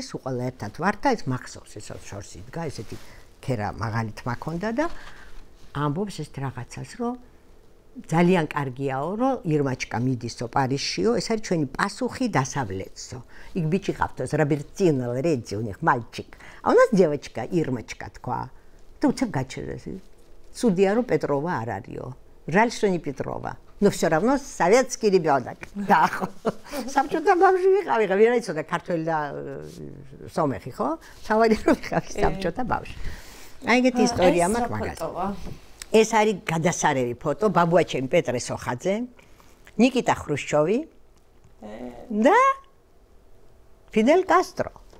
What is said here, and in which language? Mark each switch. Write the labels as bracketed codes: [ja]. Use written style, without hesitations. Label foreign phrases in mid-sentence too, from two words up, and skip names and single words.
[ka] სულ ყველა ერთად ვართ და ეს მახსოვს ესაც შორს იდგა ესეთი ქერა მაღალი თმა ქონდა და ამბობს ეს რაღაცას რომ ძალიან კარგიაო რომ ირმაჩკა მიდისო პარიზშიო ეს არის ჩვენი პასუხი დასავლეთსო იქ ბიჭი ყავთოს რაბერტინო რეძი [ru] у них мальчик а у нас девочка ирмочка [ka] თქვა და უცებ გაჩერდეს судья რომ პეტროვა არ არისო [ru] Жаль, что не Петрова. Но все равно советский ребенок. Да. [ka] Საბჭოთა ბავშვი ვიყავი, ვერა იცოდა ქართველი და სომეხი, ხო? თავარი რომ ვიყავი საბჭოთა ბავშვი. აი ეგეთი ისტორია მაქვს მაგას. ეს არის გადასარევი ფოტო, ბაბუაჩემი პეტრე სოხაძე, ნიკიტა ხრუშჩოვი და ფიდელ კასტრო.